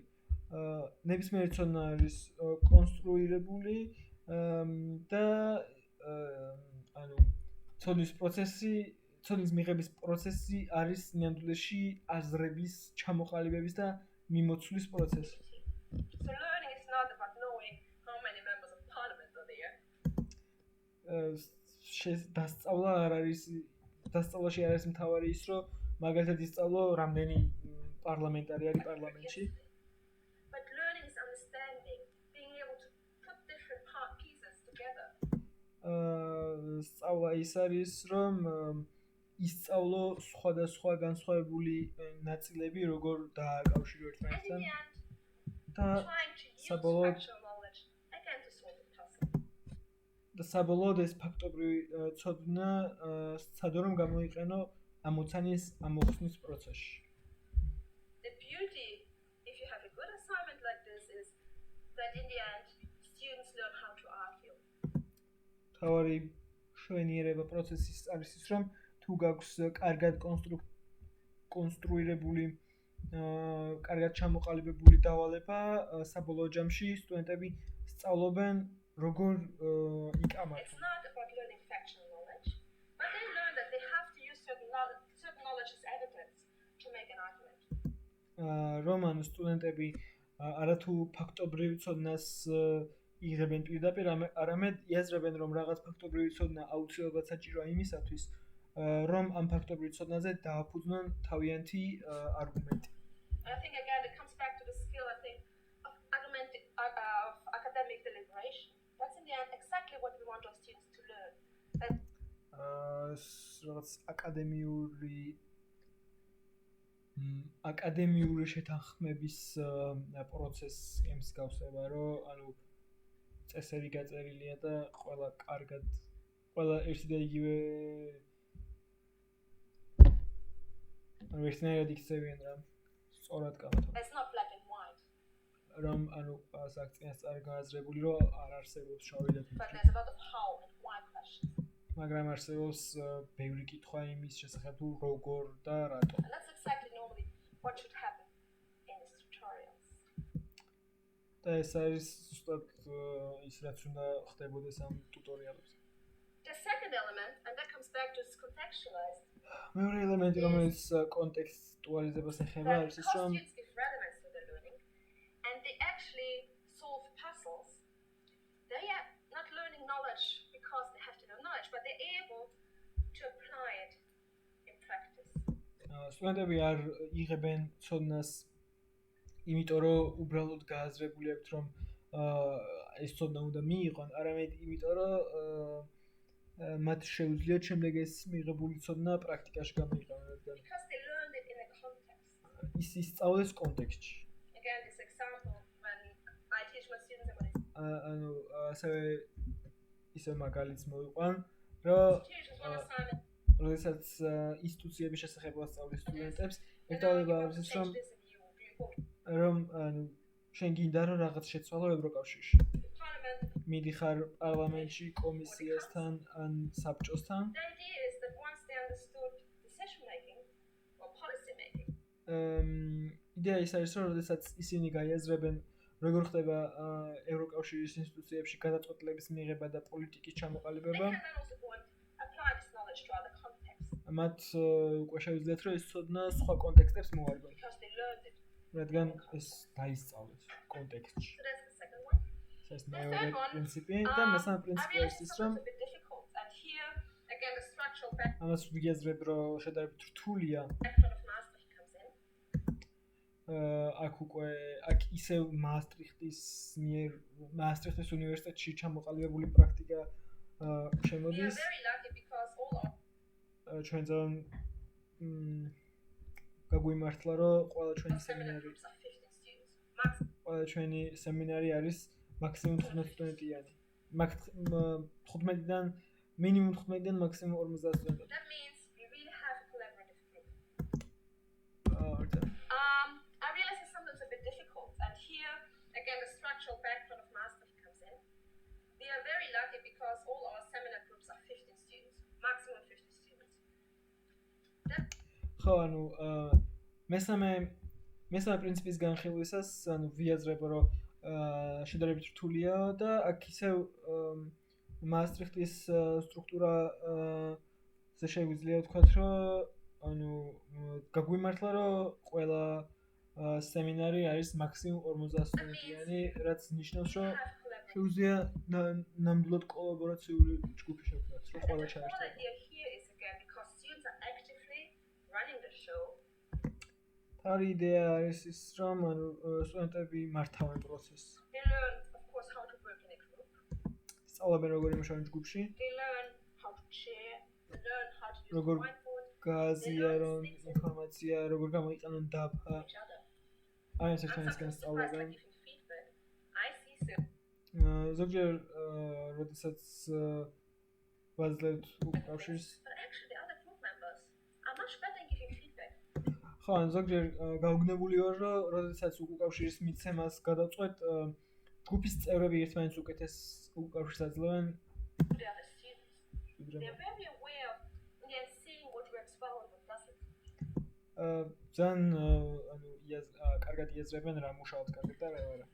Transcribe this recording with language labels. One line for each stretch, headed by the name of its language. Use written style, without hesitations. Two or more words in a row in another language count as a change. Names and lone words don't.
Georgian: ნებისმიერი ცოდნა არის კონსტრუირებული და ცოდნის მიღების პროცესი არის ნამდვილში აზრების ჩამოყალიბების და მიმოცვლის პროცესი.
English: So learning is not about knowing how many members of parliament are there.
Georgian: დასწავლაში არ არის მთავარი ის, რომ მაგალითად ისწავლო რამდენი პარლამენტარი არის პარლამენტში.
English: But learning is understanding, being able to put different pieces together.
Georgian: სწავლა ის არის, რომ ისწავლო სხვადასხვა განსხვავებული ნაწილები, როგორ დააკავშირო ერთმანეთთან. და საბოლოოდ ეს ფაქტობრივი ცოდნა სცადო რომ გამოიყენო ამოცანის ამოხსნის პროცესში.
English: The beauty if you have a good assignment like this is that in the end students learn how to argue.
Georgian: თავარი შვენიერება პროცესის არის ის, რომ თუ გაქვს კარგად კონსტრუირებული კარგად ჩამოყალიბებული დავალება, საბოლოო ჯამში სტუდენტები სწავლობენ როგორ იკამათონ.
English: It's not about learning factual knowledge, but they learn that they have to use certain knowledge as evidence to make an argument.
Georgian: რომან სტუდენტები არათუ ფაქტობრივ ცოდნას იღებენ პირდაპირ, არამედ იაზრებენ, რომ რაღაც ფაქტობრივი ცოდნა აუცილებლად საჭიროა იმისათვის, რომ ამ ფაქტობრივ ცოდნაზე დააფუძნონ თავიანთი არგუმენტი.
English: I think again it comes back to the skill of academic deliberation. That's in the end exactly what we want our students to learn.
Georgian: რაღაც აკადემიური შეთანხმების პროცესს ემსგავსება, რომ ანუ წესები გაწერილია და ყველა ერთი და იგივე ერთნაირად იქცევიან რა სწორად გამათო.
English: It's not black and white.
Georgian: რომ ანუ აქცენტს არ გააზრებული, რომ არ არსებობს შავი და თეთრი.
English: But there's a lot of how and why questions.
Georgian: მაგრამ არსებობს ბევრი კითხვა იმის შესახებ, თუ როგორ და რატო.
English: And that's exactly normally what should happen in these tutorials.
Georgian: და ეს არის ზუსტად ის რაც უნდა ხდებოდეს ამ ტუტორიალებში.
English: The second element, and that comes back to this contextualized.
Georgian: მეორე ელემენტი, რომელიც კონტექსტუალიზებას ეხება, არის ის, რომ
English: students give relevance to their learning, and they actually solve puzzles. They are not learning knowledge because they have to know knowledge, but they're able to apply it in practice.
Georgian: სტუდენტები არ იღებენ ცოდნას იმიტომ, რომ უბრალოდ გააზრებული აქვთ, რომ ეს ცოდნა უნდა მიიღონ, არამედ იმიტომ, რომ მათ შეუძლიათ შემდეგ ეს მიღებული ცოდნა პრაქტიკაში გამოიყენონ.
English: Because they learned it in a context.
Georgian: ის ისწავლეს კონტექსტში.
English: Again, this example when I teach my students about it.
Georgian: ანუ ისე მაგალითს მოვიყვან, რომ როდესაც ინსტიტუციების შესახებ ვასწავლებ სტუდენტებს, ერთადერთი არის ის, რომ ანუ შენ გინდა რომ რაღაც შეცვალო ევროკავშირში. მიდიხარ პარლამენტში, კომისიასთან ან საბჭოსთან.
English: The idea is that once they understood decision making or policy making.
Georgian: იდეა ის არის, რომ როდესაც ისინი გაიაზრებენ, როგორ ხდება ევროკავშირის ინსტიტუციებში გადაწყვეტილების მიღება და პოლიტიკის ჩამოყალიბება.
English: They can then also go and apply this knowledge to other contexts.
Georgian: მათ უკვე შეუძლიათ, რომ ეს ცოდნა სხვა კონტექსტებს მოარგონ.
English: Because they learned it.
Georgian: რადგან ეს დაისწავლეს კონტექსტში.
English: So that's the second one.
Georgian: ეს მეორე პრინციპი და მესამე პრინციპი არის ის, რომ ამას ვიაზრებ, რომ შედარებით რთულია. აქ ისევ მაასტრიხტის უნივერსიტეტში ჩამოყალიბებული პრაქტიკა შემოდის. ჩვენ ძალიან გაგვიმართლა, რომ ყველა ჩვენი სემინარი არის მაქსიმუმ 15 სტუდენტიანი. 15-დან მინიმუმ 15-დან მაქსიმუმ 50 სტუდენტი.
English: That means we really have a collaborative group. I realize it's sometimes a bit difficult, and here again the structural background of Maastricht comes in. The we are very lucky because all our seminar groups are 15 students, maximum 50 students.
Georgian: ხო, ანუ მესამე პრინციპის განხილვისას, ანუ ვიაზრებ, რომ შედარებით რთულია და აქ ისევ მაასტრიხტის სტრუქტურა ზე შეგვიძლია ვთქვათ, რომ ანუ გაგვიმართლა, რომ ყველა სემინარი არის მაქსიმუმ 50 სტუდენტიანი, რაც ნიშნავს, რომ შეგვიძლია ნამდვილად კოლაბორაციული ჯგუფი შევქმნათ, რომ ყველა ჩაერთო.
English: Our idea is from
Georgian: სტუდენტები მართავენ პროცესს.
English: They learn, of course, how to work in a group.
Georgian: სწავლობენ როგორ იმუშავენ ჯგუფში.
English: They learn how to share, they learn how to use
Georgian: როგორ
English: whiteboard,
Georgian: გააზიარონ ინფორმაცია, როგორ გამოიყენონ დაფა.
English: each other.
Georgian: აი ეს
English: I'm
Georgian: ერთმანეთისგან
English: sometimes surprised by
Georgian: სწავლობენ.
English: giving feedback. I see some
Georgian: ზოგჯერ როდესაც ვაძლევთ უკავშირს,
English: but actually the other group members are much better in giving feedback.
Georgian: ხო, ან ზოგჯერ გაუგნებული ვარ, რომ როდესაც უკავშირის მიცემას გადავწყვეტ, ჯგუფის წევრები ერთმანეთს უკეთეს უკავშირს აძლევენ.
English: The other students, they're very aware of, they're seeing what works well and what doesn't.
Georgian: ძალიან ანუ კარგად იაზრებენ რა მუშაობს კარგად და რა არა.